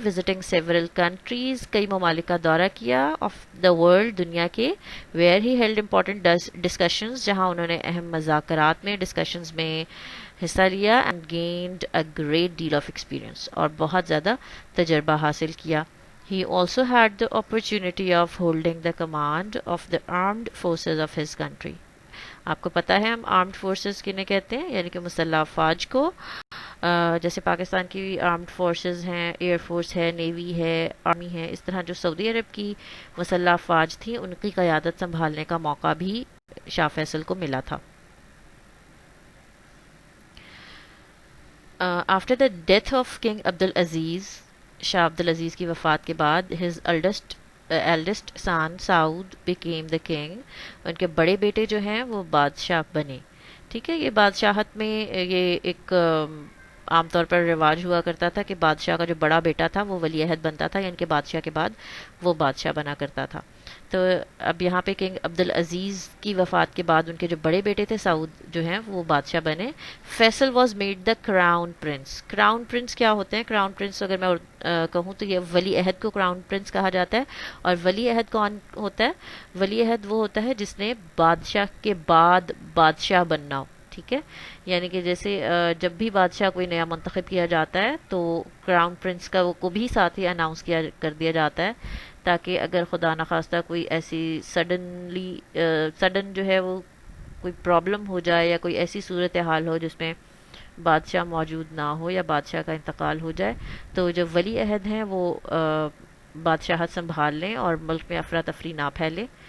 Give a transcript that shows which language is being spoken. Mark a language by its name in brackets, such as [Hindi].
[English] visiting several countries, [Urdu] کئی ممالک کا دورہ کیا، [English] of the world, [Urdu] دنیا کے. [English] where he held important discussions, [Urdu] جہاں انہوں نے اہم مذاکرات میں، ڈسکشنز میں حصہ لیا. [English] and gained a great deal of experience, [Urdu] اور بہت زیادہ تجربہ حاصل کیا. [English] He also had the opportunity of holding the command of the armed forces of his country. [Urdu] آپ کو پتا ہے ہم آرمڈ فورسز کنہیں کہتے ہیں، یعنی کہ مسلح افواج کو. جیسے پاکستان کی آرمڈ فورسز ہیں، ایئر فورس ہے، نیوی ہے، آرمی ہے، اس طرح جو سعودی عرب کی مسلح افواج تھیں ان کی قیادت سنبھالنے کا موقع بھی شاہ فیصل کو ملا تھا. [English] after the death of king Abdul Aziz, [Urdu] شاہ عبد العزیز کی وفات کے بعد، [English] His eldest son Saud became the king. [Urdu] ان کے بڑے بیٹے جو ہیں وہ بادشاہ بنے. ٹھیک ہے، یہ بادشاہت میں یہ ایک عام طور پر رواج ہوا کرتا تھا کہ بادشاہ کا جو بڑا بیٹا تھا وہ ولی عہد بنتا تھا، یعنی کہ بادشاہ کے بعد وہ بادشاہ بنا کرتا تھا. تو اب یہاں پہ کنگ عبد العزیز کی وفات کے بعد ان کے جو بڑے بیٹے تھے سعود جو ہیں وہ بادشاہ بنے. [English] Faisal was made the crown prince. [Urdu] Crown prince کیا ہوتے ہیں؟ کراؤن پرنس اگر میں کہوں تو یہ ولی عہد کو کراؤن پرنس کہا جاتا ہے. اور ولی عہد کون ہوتا ہے؟ ولی عہد وہ ہوتا ہے جس نے بادشاہ کے بعد بادشاہ بننا ہو. ٹھیک ہے، یعنی کہ جیسے جب بھی بادشاہ کوئی نیا منتخب کیا جاتا ہے تو کراؤن پرنس کا وہ کو بھی ساتھ ہی اناؤنس کیا کر دیا جاتا ہے، تاکہ اگر خدا نخواستہ کوئی ایسی سڈن جو ہے وہ کوئی پرابلم ہو جائے یا کوئی ایسی صورتحال ہو جس میں بادشاہ موجود نہ ہو یا بادشاہ کا انتقال ہو جائے، تو جو ولی عہد ہیں وہ بادشاہت سنبھال لیں اور ملک میں افراتفری نہ پھیلے.